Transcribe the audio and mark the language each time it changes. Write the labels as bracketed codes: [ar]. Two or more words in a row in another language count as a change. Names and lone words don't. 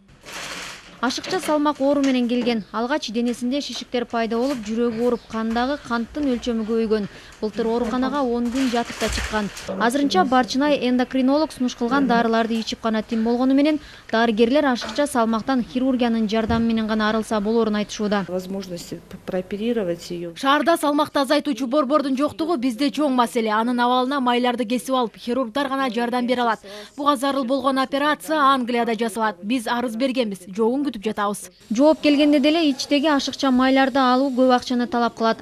[ky] Ашыкча салмак оору менен келген. Алгач денесинде шишиктер пайда болуп, жүрөгү ооруп, кандагы канттын өлчөмү көбөйгөн. Былтыр ооруканага 10 күн жатып да чыккан. Азырынча Барчынай эндокринолог сунуш кылган дарыларды ичип гана тим болгону менен дарыгерлер ашыкча салмактан хирургиянын жардамы менен гана арылса болорун айтышууда. [ru] Возможности прооперировать ее. [ky] Шаарда салмакты азайтуучу борбордун жоктугу бизде чоң маселе. Анын абалына майларды кесип алып, хирургдар гана жардам бере алат. Буга зарыл болгон операция Англияда жасалат. Биз арыз бергенбиз. Жогун күтүп жатабыз. Жооп келгенде деле ичтеги ашыкча майларды алуу көп акчаны талап кылат.